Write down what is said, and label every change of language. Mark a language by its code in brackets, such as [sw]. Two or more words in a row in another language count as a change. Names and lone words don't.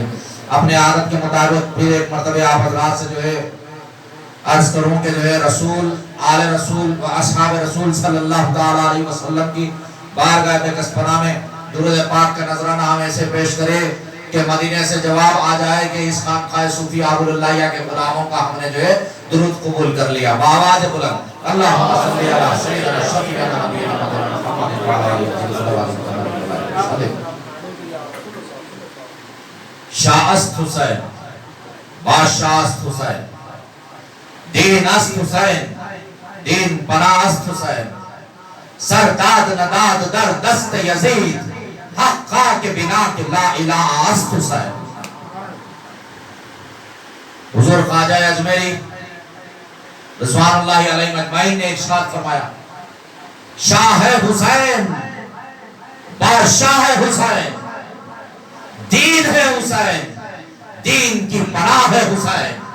[ur] اپنے عادت کے مطابق پھر ایک مرتبہ آپ حضرات سے جو ہے عرض کروں کہ جو ہے رسول آل رسول و اصحاب رسول [ar] صلی اللہ تعالی علیہ وسلم [ur] کی بارگاہ میں کسبنا میں درود پاک کا نذرانہ ہم ایسے پیش کرے کہ مدینے سے جواب آ جائے کہ اس خانقاہ صوفی آبول اللہیہ کے غلاموں کا ہم نے جو ہے درود قبول کر لیا۔ بآواز بلند [ar] اللہم صلی علی سیدنا شفیعنا نبینا محمد وعلی آلہ وسلم۔ [fa] شاہ است حسین بادشاہ است حسین دین است حسین دین پناہ است حسین سرداد نداد در دست یزید حقا کے بنا کہ لا الہ است حسین۔ [ur] حضور خواجہ اجمیری [ar] رضوان اللہ علیہ مجمعین [ur] نے ارشاد فرمایا شاہ حسین بادشاہ حسین دین ہے حسین دین کی پناہ ہے حسین۔